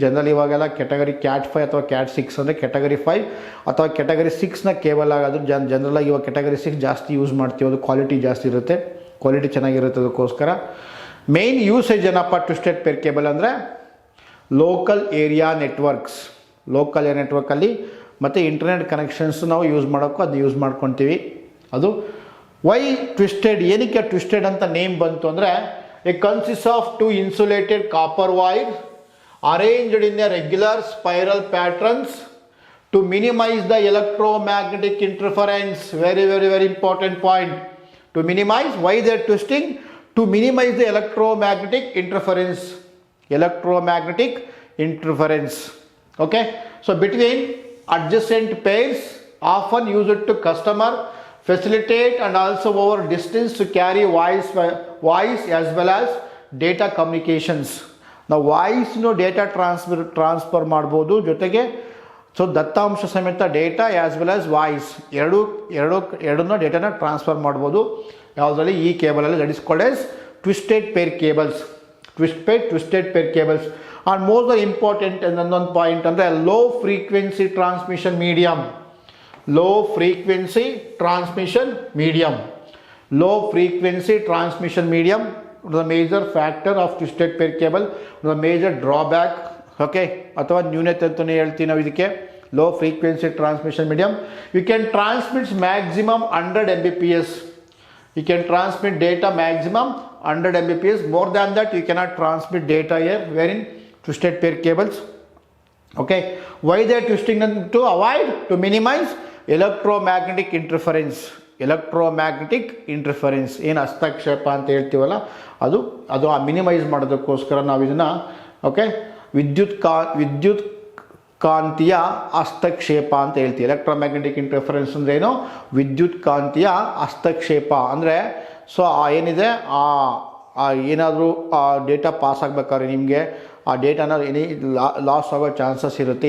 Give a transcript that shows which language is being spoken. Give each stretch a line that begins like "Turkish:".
Kannada: General ಇವಾಗೆಲ್ಲ category cat 5 ಅಥವಾ cat 6 ಅಂದರೆ ಕ್ಯಾಟಗರಿ 5 ಅಥವಾ ಕ್ಯಾಟಗರಿ 6ನ ಕೇಬಲ್ ಆಗೋದು ಜನರಲಾಗಿ ಇವಾಗ ಕ್ಯಾಟಗರಿ 6 ಜಾಸ್ತಿ ಯೂಸ್ ಮಾಡ್ತೀವಿ. ಅದು ಕ್ವಾಲಿಟಿ ಜಾಸ್ತಿ ಇರುತ್ತೆ, ಕ್ವಾಲಿಟಿ ಚೆನ್ನಾಗಿರುತ್ತೆ. ಅದಕ್ಕೋಸ್ಕರ ಮೇನ್ ಯೂಸೇಜ್ ಏನಪ್ಪ ಟ್ವಿಸ್ಟೆಡ್ ಪೇರ್ ಕೇಬಲ್ ಅಂದರೆ, local area networks, local area ನೆಟ್ವರ್ಕಲ್ಲಿ ಮತ್ತು ಇಂಟರ್ನೆಟ್ ಕನೆಕ್ಷನ್ಸ್ ನಾವು ಯೂಸ್ ಮಾಡೋಕ್ಕೂ ಅದು ಯೂಸ್ ಮಾಡ್ಕೊತೀವಿ. ಅದು ವೈ ಟ್ವಿಸ್ಟೆಡ್, ಏನಕ್ಕೆ ಟ್ವಿಸ್ಟೆಡ್ ಅಂತ ನೇಮ್ ಬಂತು ಅಂದರೆ,
English: It consist of 2 insulated copper wires arranged in a regular spiral patterns to minimize the electromagnetic interference. Very, very, very important point. To minimize, why they are twisting? To minimize the electromagnetic interference. Electromagnetic interference. Okay, so between adjacent pairs, often used to customer facilitate and also over distance to carry voice as well as data communications.
Kannada: ನಾವು ವಾಯ್ಸ್ನು data transfer ಮಾಡ್ಬೋದು, ಜೊತೆಗೆ so ದತ್ತಾಂಶ ಸಮೇತ
English: data as well as voice
Kannada: ಎರಡನ್ನೂ ಡೇಟಾನ transfer ಮಾಡ್ಬೋದು. ಯಾವುದರಲ್ಲಿ? ಈ ಕೇಬಲಲ್ಲಿ.
English: That is called as twisted pair cables. Twisted pair cables.
Kannada: And most important ಇನ್ನೊಂದು ಪಾಯಿಂಟ್ ಅಂದರೆ low frequency transmission medium.
English: Low frequency transmission medium. Low frequency transmission medium. The major factor of twisted pair cable, the major drawback, okay,
Kannada: ಅಥವಾ ನ್ಯೂನತೆ ಅಂತಲೇ ಹೇಳ್ತೀವಿ ನಾವು ಇದಕ್ಕೆ.
English: Low frequency transmission medium, you can transmits maximum 100 Mbps. You can transmit data maximum 100 Mbps. More than that you cannot transmit data here, wherein twisted pair cables. Okay, why they are twisting them? To avoid, to minimize electromagnetic interference.
Kannada: Electromagnetic interference ಏನು ಹಸ್ತಕ್ಷೇಪ ಅಂತ ಹೇಳ್ತೀವಲ್ಲ, ಅದು minimise ಮಾಡೋದಕ್ಕೋಸ್ಕರ ನಾವು ಇದನ್ನು, okay, ವಿದ್ಯುತ್ ಕಾಂತೀಯ ಹಸ್ತಕ್ಷೇಪ ಅಂತ ಹೇಳ್ತೀವಿ. ಎಲೆಕ್ಟ್ರೋಮ್ಯಾಗ್ನೆಟಿಕ್ ಇಂಟರ್ಫರೆನ್ಸ್ ಅಂದರೆ ಏನು? ವಿದ್ಯುತ್ ಕಾಂತೀಯ ಹಸ್ತಕ್ಷೇಪ ಅಂದರೆ, ಸೊ ಏನಿದೆ ಏನಾದರೂ ಡೇಟಾ ಪಾಸ್ ಆಗಬೇಕಾದ್ರೆ ನಿಮಗೆ ಆ ಡೇಟಾನ ಲಾಸ್ ಆಗೋ ಚಾನ್ಸಸ್ ಇರುತ್ತೆ.